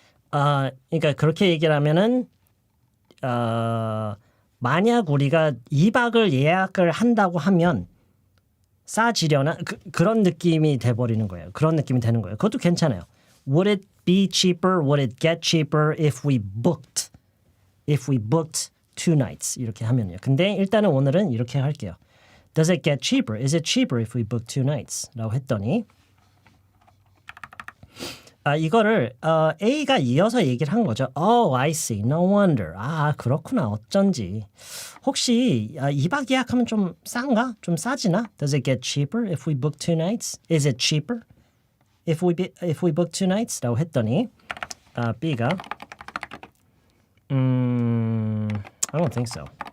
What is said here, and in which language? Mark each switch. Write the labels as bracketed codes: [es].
[ko] 그러니까 그렇게 얘기를 하면은 만약 우리가 2박을 예약을 한다고 하면 싸지려나 그런 느낌이 돼버리는 거예요. 그런 느낌이 되는 거예요. 그것도 괜찮아요. [en] Would it be cheaper? Would it get cheaper if we booked 2 nights? [ko] 이렇게 하면요. 근데 일단은 오늘은 이렇게 할게요. [en] Does it get cheaper? Is it cheaper if we book 2 nights? [ko] 라고 했더니 이거를 A가 이어서 얘기를 한 거죠. [en] Oh, I see. No wonder. [ko] 그렇구나. 어쩐지. 혹시 2박 예약하면 좀 싼가? 좀 싸지나? [en] Does it get cheaper if we book 2 nights? Is it cheaper if we book 2 nights? [ko] 라고 했더니 B가 [en] I don't think so.